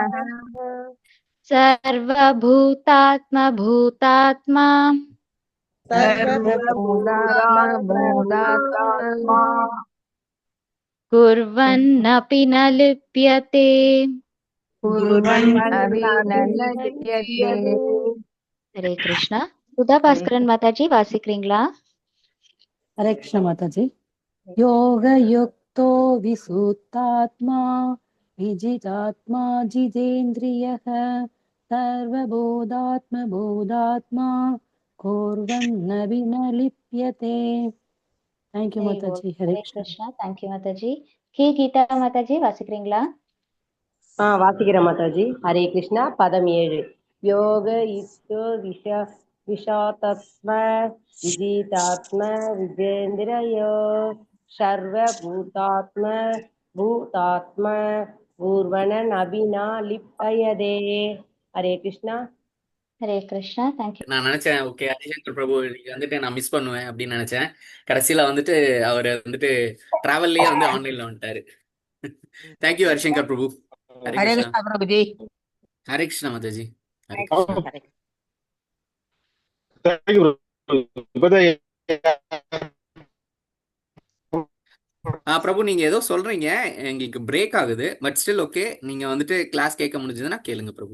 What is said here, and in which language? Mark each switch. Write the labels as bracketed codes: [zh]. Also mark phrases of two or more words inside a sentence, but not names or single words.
[sa] सर्वभूतात्मभूतात्मा सर्वभूतात्मभूतात्मा कुर्वन्नपि न लिप्यते कुर्वन् अपि न लिप्यते हरे कृष्णा. [ta] சுதா பாஸ்கரன் மாதாஜி வாசிக்கிறீங்களா? [hi] हरे कृष्ण माताजी. [sa] योगयुक्तो विसुत्तात्मा विजितात्मा जितेन्द्रियः सर्वबोधात्मबोधात्मा कुर्वन्नपि न लिप्यते. [en] thank you माताजी. हरे [ta] ஹரே [hi] कृष्ण. [ta] கிருஷ்ணா. தேங்க்யூ மாதாஜி. கே கீதா மாதாஜி வாசிக்கிறீங்களா? வாசிக்கிறேன் மாதாஜி. ஹரே கிருஷ்ணா. பதம் 7. [sa] योग युक्तो विषादात्म विजितात्म विजेन्द्रियो सर्व भूतात्म भूतात्म पूर्वणन् अपिना लिप्पयते. [ta] ஹரே கிருஷ்ணா. ஹரே கிருஷ்ணா. தேங்க்யூ. நான் நினைச்சேன் ஓகே ஹரிசங்கர் பிரபு இன்னைக்கு வந்துட்டு நான் மிஸ் பண்ணுவேன் அப்படின்னு நினைச்சேன். கடைசியில வந்துட்டு அவர் வந்துட்டு டிராவல்லயே வந்து ஆன்லைன்ல வந்துட்டாரு. தேங்க்யூ ஹரிசங்கர் பிரபு. ஹரே [hi] हरे [ta] கிருஷ்ணா. [hi] कृष्ण प्रभु जी [ta] ஹரே கிருஷ்ணா மாதாஜி. ஹரே கிருஷ்ணா. பிரபு நீங்க ஏதோ சொல்றீங்க, எங்களுக்கு பிரேக் ஆகுது. [en] but still okay, [ta] நீங்க வந்துட்டு கிளாஸ் கேட்க முடிஞ்சதுன்னா கேளுங்க பிரபு.